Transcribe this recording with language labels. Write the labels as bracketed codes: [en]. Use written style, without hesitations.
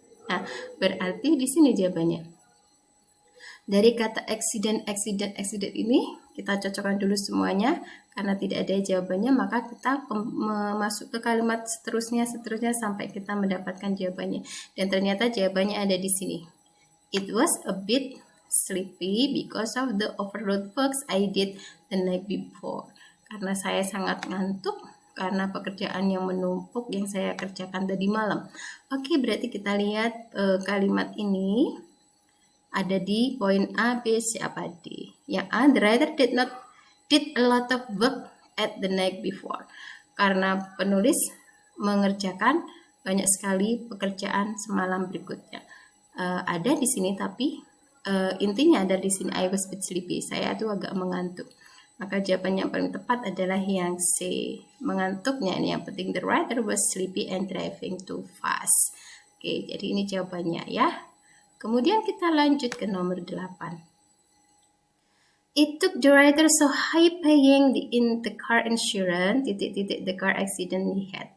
[id] Nah, berarti di sini jawabannya. Dari kata accident ini kita cocokkan dulu semuanya. Karena tidak ada jawabannya, maka kita masuk ke kalimat seterusnya sampai kita mendapatkan jawabannya. Dan ternyata jawabannya ada di sini. [en] It was a bit sleepy because of the overload works I did the night before. [id] Karena saya sangat ngantuk karena pekerjaan yang menumpuk yang saya kerjakan tadi malam. Oke, berarti kita lihat kalimat ini ada di poin A, B, C, apa D. [en] Yang A, the writer did a lot of work at the night before. [id] Karena penulis mengerjakan banyak sekali pekerjaan semalam berikutnya. Ada di sini tapi intinya ada di sini [en] I was a bit sleepy. [id] Saya tuh agak mengantuk. Maka jawaban yang paling tepat adalah yang C. Mengantuknya ini yang penting. [en] The writer was sleepy and driving too fast. [id] Oke, jadi ini jawabannya ya. Kemudian kita lanjut ke nomor 8. [en] It took the writer so high paying the car insurance, the car accident he had.